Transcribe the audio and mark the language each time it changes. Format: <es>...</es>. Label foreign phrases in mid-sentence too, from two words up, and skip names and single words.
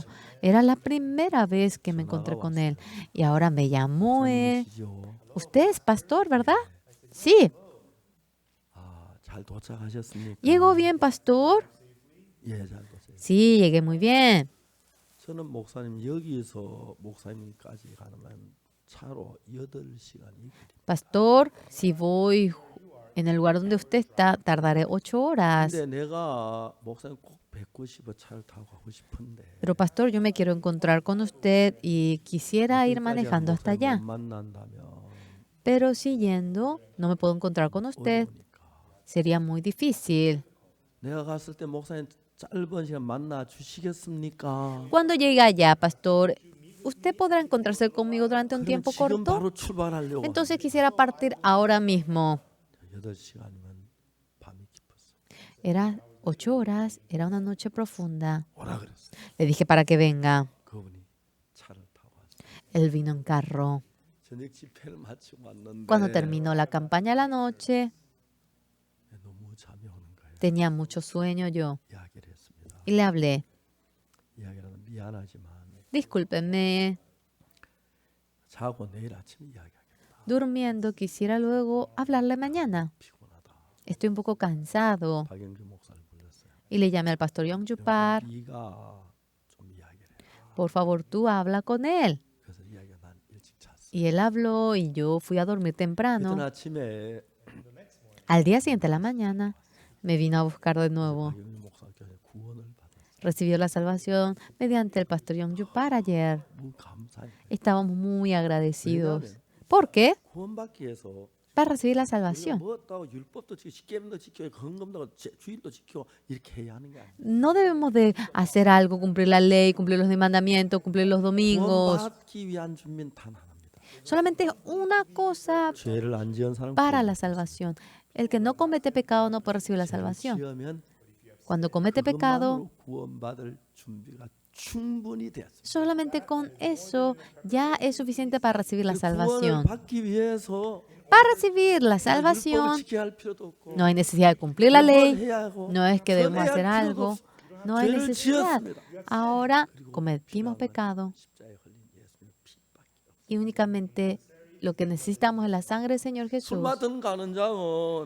<es>Era la primera vez que me encontré con él. Y ahora me llamó él. Usted es pastor, ¿verdad? Sí.</es> <ko>잘 도착하셨습니까?</ko> <es>¿Llegó bien, pastor?</es> <ko>예, 잘 도착.</ko> <es>Sí, llegué muy bien.</es> <ko>저는 목사님 여기에서 목사님까지 가려면 차로 8시간이</ko> <es>Pastor, si voy en el lugar donde usted está, tardaré 8 horas.</es> <ko>근데 내가 목사님 꼭 뵙고 싶어 차를 타고 가고 싶은데</ko> <es>Pero pastor, yo me quiero encontrar con usted y quisiera ir manejando hasta</es> <ko>못</ko> <es>allá.</es> <ko>만난다면</ko> <es>Pero si yendo no me puedo encontrar con usted,</es> <ko>어려우니까</ko> <es>sería muy difícil.</es> <ko>내가 갔을 때 목사님 짧은 시간 만나 주시겠습니까?</ko> <es>Cuando llegue allá, pastor, ¿usted podrá encontrarse conmigo durante un</es> <ko>그럼</ko> <es>tiempo</es> <ko>지금</ko> <es>corto?</es> <ko>바로 출발하려고</ko> <es>Entonces quisiera partir ahora mismo.</es> <ko>8시간이면 밤이 깊었어.</ko> <es>Era 8 horas, era una noche profunda.</es> <ko>오라 그랬어.</ko> <es>Le dije para que venga.</es> <ko>그분이 차를 타고 왔어.</ko> <es>Él vino en carro.</es> <ko>저녁 집회를 마치고 왔는데</ko> <es>Cuando terminó la campaña a la noche,</es> <ko>너무 잠이 오는 거예요.</ko> <es>tenía mucho sueño yo</es> <ko>이야기를 했습니다.</ko> <es>y le hablé.</es> <ko>이야기를 하면 미안하지만</ko> <es>Discúlpenme,</es> <ko>자고 내일 아침 이야기하겠다.</ko> <es>durmiendo quisiera luego hablarle mañana.</es> <ko>피곤하다.</ko> <es>Estoy un poco cansado.</es> <ko>박영규 목사를 불렀어요.</ko> <es>Y le llamé al pastor Yong Yupar.</es> <ko>네가 좀 이야기를 해라.</ko> <es>Por favor, tú habla con él.</es> <ko>그래서 이야기가 난 일찍 잤어.</ko> <es>Y él habló y yo fui a dormir</es> <ko>그때</ko> <es>temprano.</es> <ko>아침에</ko> <es>Al día siguiente de la mañana me vino a buscar de nuevo.</es> <ko>박영규 목사께서 구원을 받았어요.</ko> <es>Recibió la salvación mediante el pastor Yong Yupar ayer.</es> <ko>너무 감사해요.</ko> <es>Estábamos muy agradecidos. ¿Por qué?</es> <ko>구원받기 위해서</ko> <es>Para recibir la</es> <ko>우리가</ko> <es>salvación.</es> <ko>뭐 했다고 율법도 지키고 십계명도 지키고 헌금도 주일도 지키고 이렇게 해야 하는 게 아니에요.</ko> <es>No debemos de hacer algo, cumplir la ley, cumplir los mandamientos, cumplir los domingos.</es> <ko>구원받기 위한 준비는 단 하나입니다.</ko> <es>Solamente es una cosa</es> <ko>죄를 안 지은 사람</ko> <es>para la salvación. El que no comete pecado no puede recibir la salvación.</es> <ko>지으면</ko> <es>Cuando comete pecado,</es> <ko>그것만으로 구원받을 준비가 충분히 되었습니다.</ko> <es>solamente con eso ya es suficiente para recibir la</es> <ko>구원을</ko> <es>salvación.</es> <ko>받기 위해서</ko> <es>Para recibir la</es> <ko>율법을</ko> <es>salvación</es> <ko>지켜야 할 필요도 없고</ko> <es>no hay necesidad de cumplir la</es> <ko>뭘</ko> <es>ley,</es> <ko>해야 하고</ko> <es>no es que debemos</es> <ko>선해야</ko> <es>hacer</es> <ko>할 필요도</ko> <es>algo,</es> <ko>없어.</ko> <es>no hay</es> <ko>죄를</ko> <es>necesidad.</es> <ko>지었습니다.</ko> <es>Ahora cometimos pecado</es> <ko>십자가에 걸린 예수님의 피밖에 없어요.</ko> <es>y únicamente lo que necesitamos es la sangre del Señor</es> <ko>술</ko> <es>Jesús.</es> <ko>맡은 가는장은</ko>